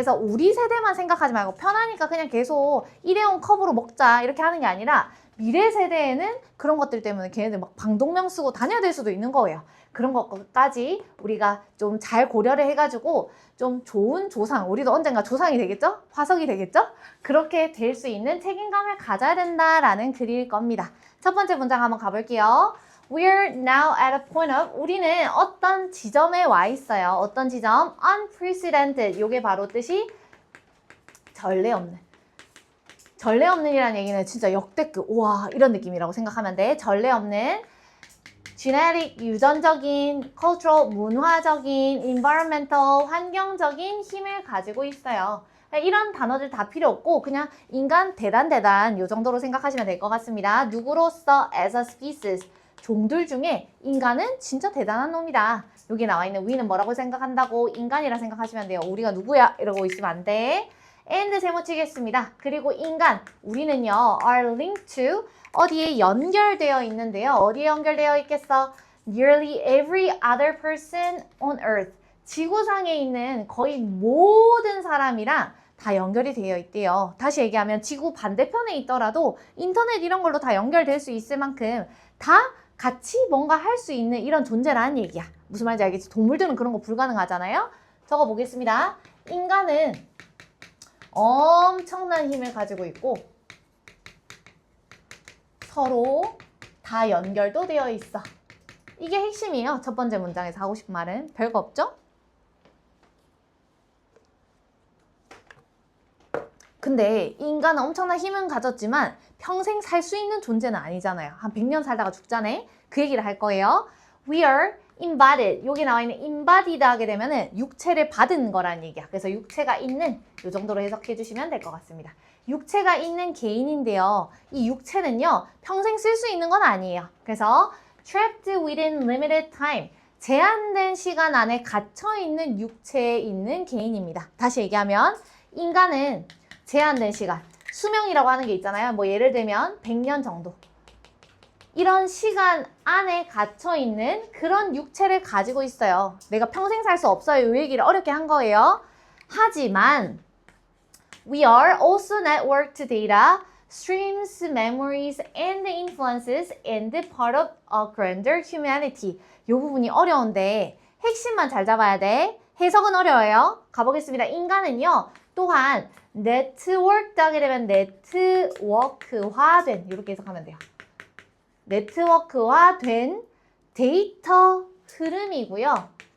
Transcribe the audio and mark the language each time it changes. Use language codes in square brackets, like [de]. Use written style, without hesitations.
[ko] 그래서 우리 세대만 생각하지 말고 편하니까 그냥 계속 일회용 컵으로 먹자 이렇게 하는 게 아니라 미래 세대에는 그런 것들 때문에 걔네들 막 방독면 쓰고 다녀야 될 수도 있는 거예요. 그런 것까지 우리가 좀 잘 고려를 해가지고 좀 좋은 조상, 우리도 언젠가 조상이 되겠죠? 화석이 되겠죠? 그렇게 될 수 있는 책임감을 가져야 된다라는 글일 겁니다. 첫 번째 문장 한번 가볼게요. [en] We're now at a point of, [ko] 우리는 어떤 지점에 와 있어요. 어떤 지점? Unprecedented. 요게 바로 뜻이 전례 없는. 전례 없는이라는 얘기는 진짜 역대급, 우와 이런 느낌이라고 생각하면 돼. 전례 없는 genetic, 유전적인, cultural, 문화적인, environmental, 환경적인 힘을 가지고 있어요. 이런 단어들 다 필요 없고 그냥 인간 대단 요 정도로 생각하시면 될 것 같습니다. 누구로서 [en] as a species, [ko] 종들 중에 인간은 진짜 대단한 놈이다. 여기 나와 있는 we는 뭐라고 생각한다고? 인간이라 생각하시면 돼요. 우리가 누구야? 이러고 있으면 안 돼. and 세모 치겠습니다. 그리고 인간, 우리는요 [en] are linked to, [ko] 어디에 연결되어 있는데요. 어디에 연결되어 있겠어? [en] Nearly every other person on earth. [ko] 지구상에 있는 거의 모든 사람이랑 다 연결이 되어 있대요. 다시 얘기하면 지구 반대편에 있더라도 인터넷 이런 걸로 다 연결될 수 있을 만큼 다 같이 뭔가 할 수 있는 이런 존재라는 얘기야. 무슨 말인지 알겠지? 동물들은 그런 거 불가능하잖아요. 적어보겠습니다. 인간은 엄청난 힘을 가지고 있고 서로 다 연결도 되어 있어. 이게 핵심이에요. 첫 번째 문장에서 하고 싶은 말은 별거 없죠? 근데 인간은 엄청난 힘은 가졌지만 평생 살 수 있는 존재는 아니잖아요. 한 100년 살다가 죽잖아요. 그 얘기를 할 거예요. [en] We are embodied. [ko] 여기 나와 있는 embodied 하게 되면은 육체를 받은 거라는 얘기야. 그래서 육체가 있는, 요 정도로 해석해 주시면 될 것 같습니다. 육체가 있는 개인인데요. 이 육체는요, 평생 쓸 수 있는 건 아니에요. 그래서 [en] trapped within limited time. [ko] 제한된 시간 안에 갇혀 있는 육체에 있는 개인입니다. 다시 얘기하면 인간은 제한된 시간, 수명이라고 하는 게 있잖아요. 뭐 예를 들면 100년 정도. 이런 시간 안에 gat혀 있는 그런 육체를 가지고 있어요. 내가 평생 살 수 없어요. 이 얘기를 어렵게 한 거예요. 하지만 [en] we are also networked data, streams, memories, and influences and part of a grander humanity. [ko] 이 부분이 어려운데 핵심만 잘 잡아야 돼. 해석은 어려워요. 가보겠습니다. 인간은요. 또한 네트워크 하게 되면 네트워크화된, 이렇게 해석하면 돼요. 네트워크화된 데이터 흐름이고요.